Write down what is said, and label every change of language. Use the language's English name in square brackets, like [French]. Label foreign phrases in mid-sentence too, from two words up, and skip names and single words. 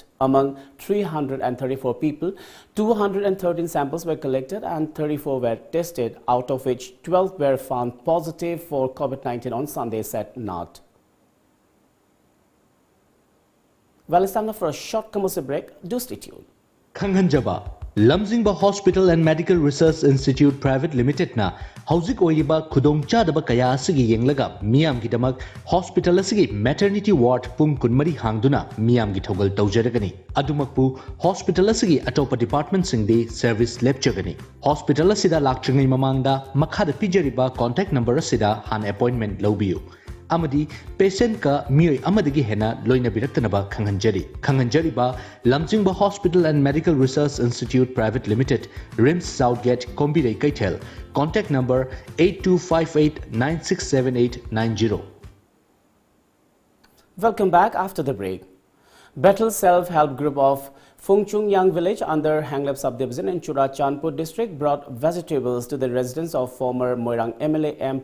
[English] Among 334 people, 213 samples were collected and 34 were tested, out of which 12 were found positive for COVID-19 on Sunday, said Nath. Well, it's time for a short commercial break. Do stay tuned. [Manipuri] Kanghanjaba Lamzingba Hospital and Medical Research Institute Private Limited na Hauzik Oyiba Kudong Chadaba Kaya Asigi Yenglaga Miyam Gidamak Hospital Asigi [English] Maternity Ward [Manipuri] Pung Kunmari Hangduna Miyam Gitogal Taujaragani Adumakpu Hospital Asigi Atopa Department Singdi Service Lepchagani Hospital Asida Lakchangi Mamangda Makhada Pijariba [English] Contact Number [Manipuri] Asida Han Appointment Lobiu Amadi patient ka miyoy amadagi hena loina biraktanaba Kanghanjari ba Lamjingba Hospital and Medical Research Institute Private Limited, RIMS Southgate, Kombirei Kaitel. [English] Contact number 8258967890. Welcome back after the break. Betel Self-Help Group of Phungchung Yang Village under Hanglep Subdivision in Churachandpur district brought vegetables to the residence of former Moirang MLA M.